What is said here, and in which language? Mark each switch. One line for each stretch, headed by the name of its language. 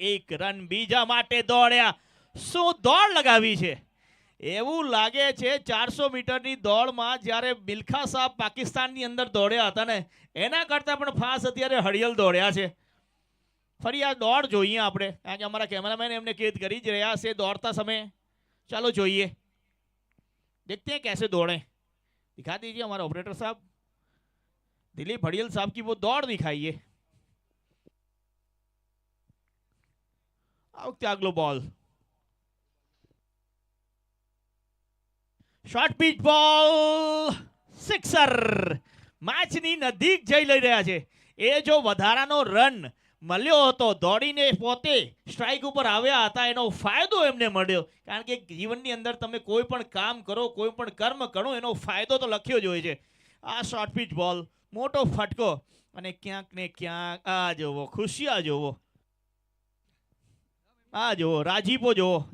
Gujarati: 1 run બીજા માટે દોડ્યા. શું દોડ લગાવી છે! એવું લાગે છે 400 મીટરની દોડમાં જ્યારે મિલ્ખા સાહેબ પાકિસ્તાનની અંદર દોડ્યા હતા ને એના કરતાં પણ ફાસ્ટ અત્યારે હડિયલ દોડ્યા છે. ફરી આ દોડ જોઈએ આપણે, કારણ કે અમારા કેમેરામેન એમને કેદ કરી જ રહ્યા છે દોડતા સમયે. ચાલો જોઈએ,
Hindi: देखते हैं कैसे दौड़े. दिखा दीजिए हमारे ऑपरेटर साहब. दिलीप हडियल साहब की वो दौड़ दिखाइए.
Gujarati: आ वक्त अगलो बॉल, શોર્ટ પિચ બોલ, સિક્સર. મેચની નજીક જઈ લઈ રહ્યા છે. એ જો વધારાનો રન મળ્યો હતો, દોડીને પોતે સ્ટ્રાઇક ઉપર આવ્યા હતા, એનો ફાયદો એમને મળ્યો. કારણ કે જીવનની અંદર તમે કોઈ પણ કામ કરો, કોઈ પણ કર્મ કરો, એનો ફાયદો તો લખ્યો જ હોય છે. આ શોર્ટ પિચ બોલ, મોટો ફટકો અને ક્યાંક ને ક્યાંક આ જોવો ખુશિયા જોવો, આ જોવો રાજીપો જોવો.